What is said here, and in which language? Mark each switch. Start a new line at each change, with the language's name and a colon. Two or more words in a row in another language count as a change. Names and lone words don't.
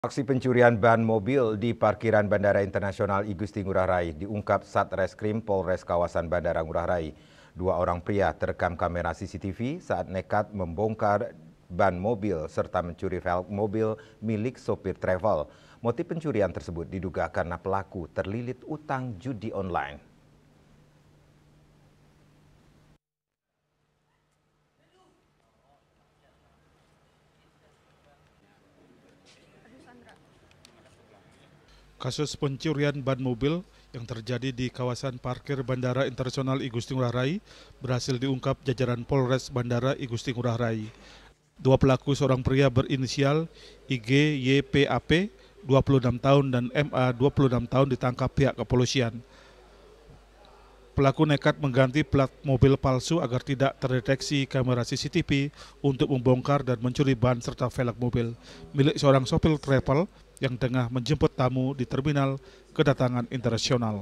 Indonesian: Aksi pencurian ban mobil di parkiran Bandara Internasional I Gusti Ngurah Rai diungkap Satreskrim Polres kawasan Bandara Ngurah Rai. Dua orang pria terekam kamera CCTV saat nekat membongkar ban mobil serta mencuri velg mobil milik sopir travel. Motif pencurian tersebut diduga karena pelaku terlilit utang judi online. Kasus pencurian ban mobil yang terjadi di kawasan parkir Bandara Internasional I Gusti Ngurah Rai berhasil diungkap jajaran Polres Bandara I Gusti Ngurah Rai. Dua pelaku seorang pria berinisial IG YPAP 26 tahun dan MA 26 tahun ditangkap pihak kepolisian. Pelaku nekat mengganti plat mobil palsu agar tidak terdeteksi kamera CCTV untuk membongkar dan mencuri ban serta velg mobil milik seorang sopir travel yang tengah menjemput tamu di terminal kedatangan internasional.